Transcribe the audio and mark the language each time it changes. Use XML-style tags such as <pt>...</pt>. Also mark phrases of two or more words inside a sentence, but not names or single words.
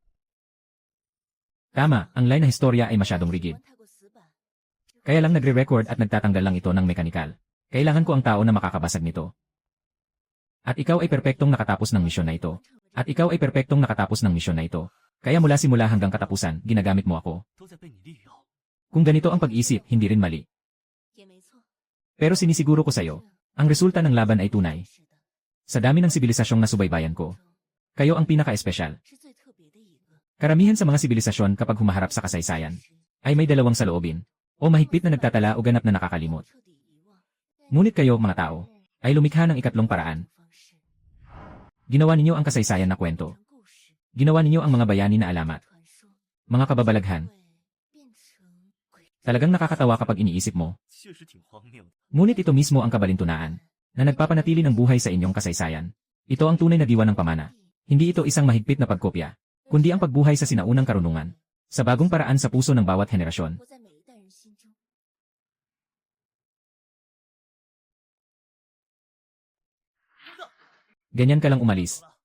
<tl>Tama, ang line na historya ay masyadong rigid. Kaya lang nagre-record at nagtatanggal lang ito ng mekanikal. Kailangan ko ang tao na makakabasag nito. At ikaw ay perpektong nakatapos ng misyon na ito. At ikaw ay perpektong nakatapos ng misyon na ito. Kaya mula simula hanggang katapusan, ginagamit mo ako.</tl> <zh>都在被你利用。</zh> <tl>Kung ganito ang pag-isip, hindi rin mali. Pero sinisiguro ko sa'yo, ang resulta ng laban ay tunay. Sa dami ng sibilisasyong nasubaybayan ko, kayo ang pinaka-espesyal. Karamihan sa mga sibilisasyon kapag humaharap sa kasaysayan, ay may dalawang saloobin, o mahigpit na nagtatala o ganap na nakakalimot. Ngunit kayo, mga tao, ay lumikha ng ikatlong paraan. Ginawa ninyo ang kasaysayan na kwento. Ginawa ninyo ang mga bayani na alamat. Mga kababalaghan. Talagang nakakatawa kapag iniisip mo.</tl> <zh>确实挺荒谬的。</zh> <tl>Ngunit ito mismo ang kabalintunaan, na nagpapanatili ng buhay sa inyong kasaysayan. Ito ang tunay na diwa ng pamana. Hindi ito isang mahigpit na pagkopya, kundi ang pagbuhay sa sinaunang karunungan, sa bagong paraan sa puso ng bawat henerasyon. Ganyan ka lang umalis.</tl>